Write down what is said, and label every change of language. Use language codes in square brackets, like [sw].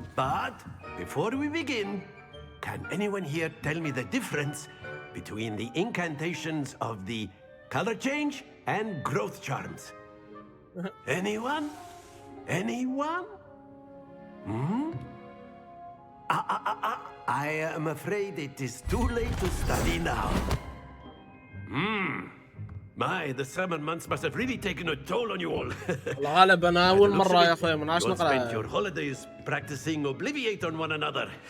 [en] But before we begin, can anyone here tell me the difference between the incantations of the color change and growth charms? Anyone? Anyone? I am afraid it is too late to study now. My, the summer months must have really taken a toll on you all. [ar] الغالب أنا أول مرة يا أخوي من عشان نقرأ. [en] Spent your holidays practicing Obliviate on one another.